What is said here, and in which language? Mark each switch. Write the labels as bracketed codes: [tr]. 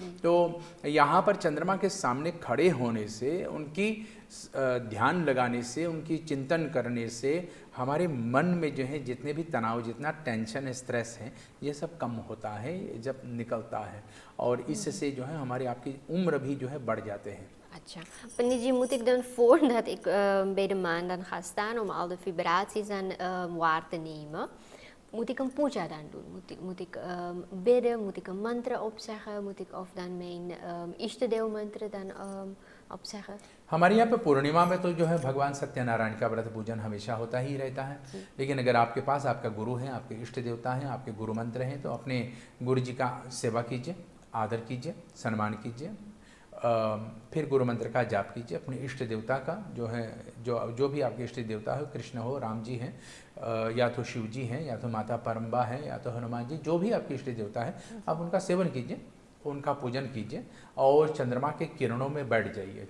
[hi] तो यहाँ पर चंद्रमा के सामने खड़े होने से उनकी ध्यान लगाने से उनकी चिंतन करने से हमारे मन में जो है जितने भी तनाव जितना टेंशन स्ट्रेस है ये सब कम होता है जब निकलता है और इससे जो है हमारे आपकी उम्र भी जो है बढ़ जाते हैं। [nl] अच्छा, पंडित जी, moet ik dan voordat ik bij de maan dan ga staan om al de vibraties dan waar te nemen, moet ik een puja dan doen? Moet ik bidden? Moet ik een mantra opzeggen? Moet ik of dan mijn Ishtadeel mantra dan opzeggen? [hi] हमारे यहाँ पे पूर्णिमा में तो जो है भगवान सत्यनारायण का व्रत पूजन हमेशा होता ही रहता है। लेकिन अगर आपके पास आपका गुरु है, आपके इष्ट देवता हैं, आपके गुरु मंत्र हैं, तो अपने गुरु जी का सेवा कीजिए, आदर कीजिए, सम्मान कीजिए। फिर गुरु मंत्र का जाप कीजिए। अपने इष्ट देवता का जो है, जो भी आपके इष्ट देवता हो, कृष्ण हो, राम जी हैं, या तो शिव जी हैं, या तो माता परम्बा है, या तो हनुमान जी, जो भी आपके इष्ट देवता है, आप उनका सेवन कीजिए, उनका पूजन कीजिए और चंद्रमा के किरणों में बैठ जाइए।